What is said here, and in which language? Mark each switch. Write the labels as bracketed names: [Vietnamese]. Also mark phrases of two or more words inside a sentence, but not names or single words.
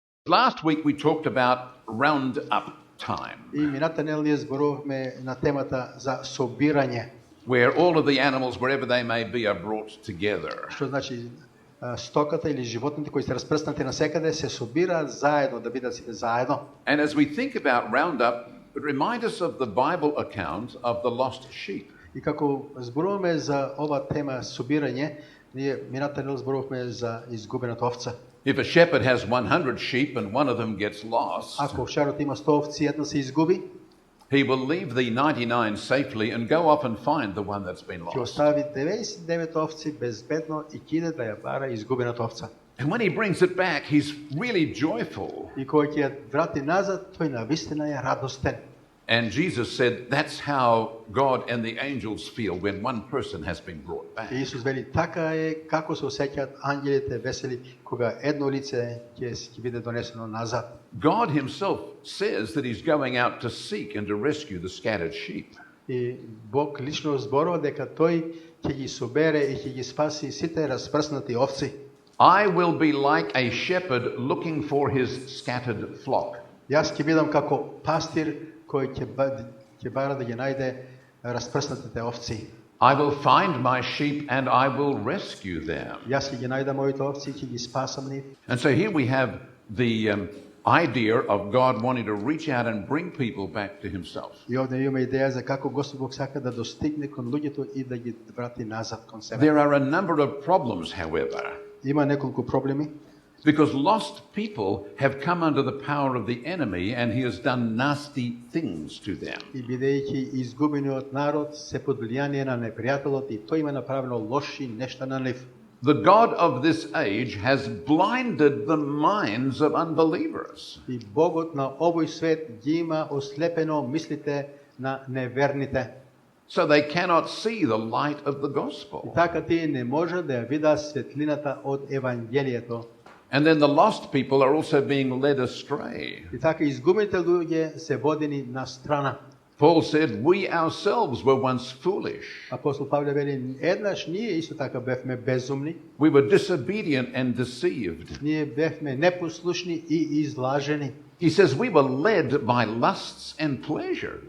[English] Last week we talked about round-up time, [Macedonian] И мината недела ние зборувавме на темата за собирање, [English] where all of the animals, wherever they may be, are brought together. [Macedonian] што значи стоката или животните кои се распрснати насекаде се собираат заедно да бидат сите заедно. [English] And as we think about round-up, it reminds us of the Bible account of the lost sheep. [Macedonian] И како зборуваме за ова тема собирање, ние мината недела зборувавме за изгубената овца. [English] If a shepherd has 100 sheep and one of them gets lost, [Macedonian] Ако овчарот има 100 овци, една се изгуби, [English] he will leave the 99 safely and go off and find the one that's been [Macedonian] ќе [English] lost. [Macedonian] остави 99 овци безбедно и ќе иде да ја бара изгубената овца. [English] And when he brings it back, he's really joyful. [Macedonian] И кога ќе ја врати назад, тој навистина е радостен. [English] And Jesus said that's how God and the angels feel when one person has been brought back. [Macedonian] И Исус вели, така е како се осеќаат ангелите весели кога едно лице ќе биде донесено назад. [English] God himself says that he's going out to seek and to rescue the scattered sheep. [Macedonian] И Бог лично зборува дека тој ќе ги собере и ќе ги спаси сите распрснати овци. [English] I will be like a shepherd looking for his scattered flock. [Macedonian] Јас ќе бидам како пастир кој ќе бара да ги најде распрснатите овци. [English] I will find my sheep and I will rescue them. [Macedonian] Јас ќе ги најдам моите овци и ќе ги спасам нив. [English] And so here we have the idea of God wanting to reach out and bring people back to himself. [Macedonian] И овде имаме идеја за како Господ Бог сака да достигне кон луѓето и да ги врати назад кон себе. [English] There are a number of problems, however, [Macedonian] Има неколку проблеми. [English] because lost people have come under the power of the enemy and he has done nasty things to them. [Macedonian] И бидејќи изгубениот народ се под влијание на непријателот и тој има направено лоши нешта на нив. [English] The God of this age has blinded the minds of unbelievers. [Macedonian] И Богот на овој свет ги има ослепено мислите на неверните. [English] So they cannot see the light of the [Macedonian] И [English] gospel. [Macedonian] така тие не може да ја видат светлината од евангелието. [English] And then the lost people are also being led astray. [Macedonian] И така изгубените луѓе се водени на страна. [English] Paul said, we ourselves were once foolish. [Macedonian] Апостол Павле вели, еднаш ние исто така бевме безумни, [English] We were disobedient and deceived. [Macedonian] ние бевме непослушни и излажени. [English] He says we were led by lusts and pleasures.